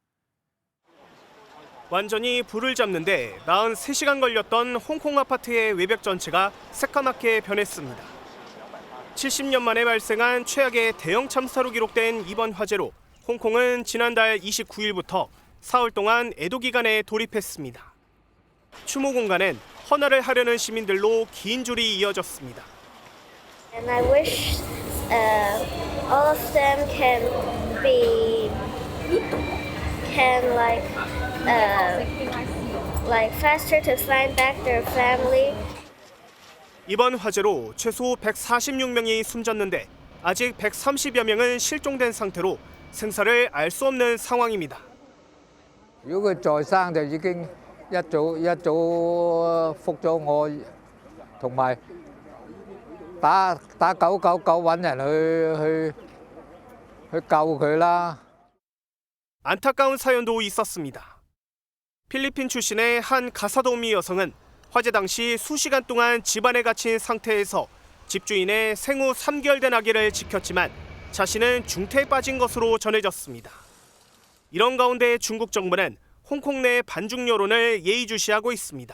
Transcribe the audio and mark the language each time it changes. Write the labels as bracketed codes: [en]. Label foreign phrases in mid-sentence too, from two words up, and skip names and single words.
[ko] 완전히 불을 잡는데 43시간 걸렸던 홍콩 아파트의 외벽 전체가 새까맣게 변했습니다. 70년 만에 발생한 최악의 대형 참사로 기록된 이번 화재로 홍콩은 지난달 29일부터 사흘 동안 애도 기간에 돌입했습니다. 추모 공간엔 헌화를 하려는 시민들로 긴 줄이 이어졌습니다. [en] And I wish all of them can like faster to find back their family. [ko] 이번 화재로 최소 146명이 숨졌는데 아직 130여 명은 실종된 상태로 생사를 알 수 없는 상황입니다. [yue] 如果佢在生就已經一早覆咗我，同埋打999揾人去救佢啦。 [ko] 안타까운 사연도 있었습니다. 필리핀 출신의 한 가사도우미 여성은 화재 당시 수시간 동안 집안에 갇힌 상태에서 집주인의 생후 3개월 된 아기를 지켰지만 자신은 중태에 빠진 것으로 전해졌습니다. 이런 가운데 중국 정부는 홍콩 내 반중 여론을 예의주시하고 있습니다.